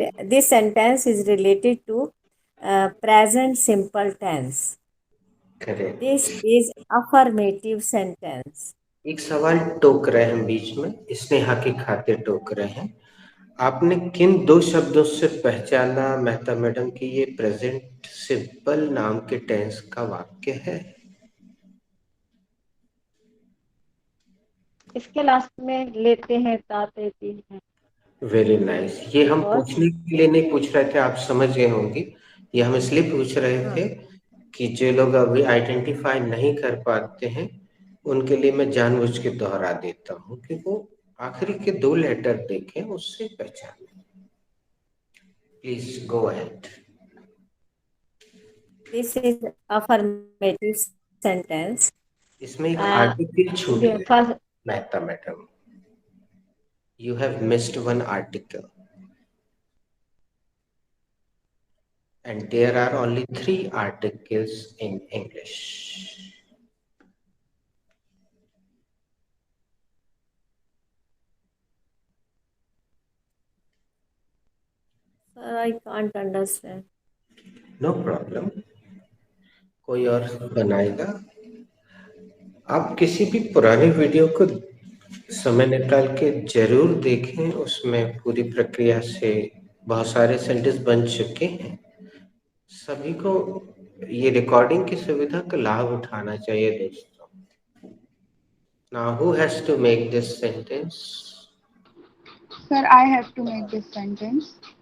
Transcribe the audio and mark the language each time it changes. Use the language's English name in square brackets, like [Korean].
[English] This sentence is related to present simple tense. Correct. This is affirmative sentence. [Hindi] एक सवाल टोक रहे हैं बीच में, स्नेहा की खातिर टोक रहे हैं। आपने किन दो शब्दों से पहचाना मेहता मैडम कि ये प्रेजेंट सिंपल नाम के टेंस का वाक्य है? इसके लास्ट में लेते हैं, ताते हैं। [English] Very nice. [Hindi] ये हम पूछने के लिए नहीं पूछ रहे थे, आप समझ गए होंगे। ये हम इसलिए पूछ रहे थे कि जो लोग अभी आइडेंटिफाई नहीं कर पाते हैं उनके लिए मैं जानबूझ के दोहरा देता हूँ कि वो आखिरी के दो लेटर देखें, उससे पहचाने। [English] Please go ahead. This is affirmative sentence. [Hindi] इसमें एक आर्टिकल छूट गया Mehta madam. [English] You have missed one article. And there are only 3 articles in English. Sir, I can't understand. No problem. [Hindi] कोई और बनाएगा। आप किसी भी पुराने वीडियो को समय निकाल के जरूर देखें, उसमें पूरी प्रक्रिया से बहुत सारे सेंटेंस बन चुके हैं। सभी को ये रिकॉर्डिंग की सुविधा का लाभ उठाना चाहिए दोस्तों। [English] Now who has to make this sentence? Sir, I have to make this sentence.